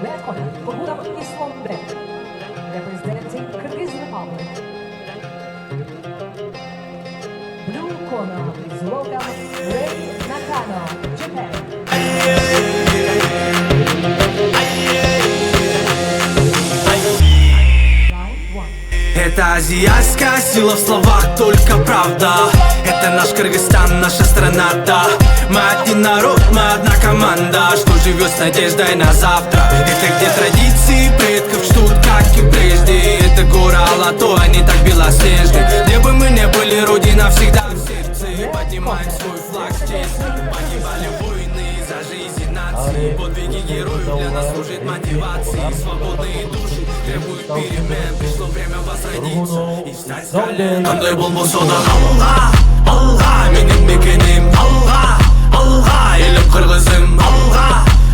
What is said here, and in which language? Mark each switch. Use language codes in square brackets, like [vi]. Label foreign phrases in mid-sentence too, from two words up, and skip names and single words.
[en] Bahudam Islombek, representing Kyrgyz Republic. Blue corner, please welcome Rei Nakano, Japan. [ru] Это азиатская сила в словах, только правда. Это наш Кыргызстан, наша страна, да. Мы один народ, мы одна команда, что живет с надеждой на завтра. Это где традиции предков ждут, как и прежде. Это гора Алатой, они так белоснежны. Где бы мы не были, родина всегда в сердце. Поднимаем свой флаг с честью. Погибали воины за жизнь нации. Подвиги героев для нас служат мотивацией. Свободные души требуют перемен. Пришло время возродиться и встать с колен. [ky] Кандай болбосо да Алла, Алла, менин мекеним Алла, Алла, элим кыргызым Алла.